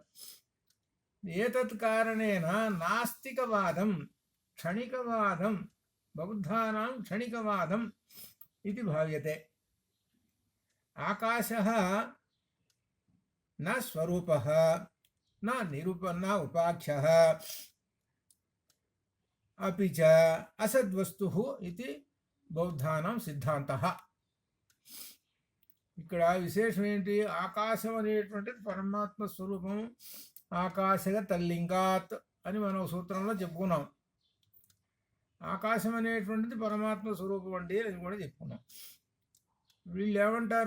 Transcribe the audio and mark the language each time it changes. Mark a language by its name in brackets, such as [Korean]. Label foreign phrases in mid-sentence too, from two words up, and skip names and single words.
[Sanskrit] एतत् कारणेन नास्तिकवादं क्षणिकवादं बौद्धानां क्षणिकवादम् इति भाव्यते. आकाशः न स्वरूपः न निरूपण उपाख्यः अपि च असद्वस्तुः इति बौद्धानां सिद्धान्तः. [Telugu] ఇక్కడ విశేషం ఏంటి? ఆకాశం అనేటువంటిది పరమాత్మ స్వరూపం. [Sanskrit] आकाशस् तल्लिङ्गात् [Telugu] అని మనం సూత్రంలో చెప్పుకున్నాం. ఆకాశం అనేటువంటిది పరమాత్మ స్వరూపం అండి అని కూడా చెప్పుకున్నాం. వీళ్ళు ఏమంటారు?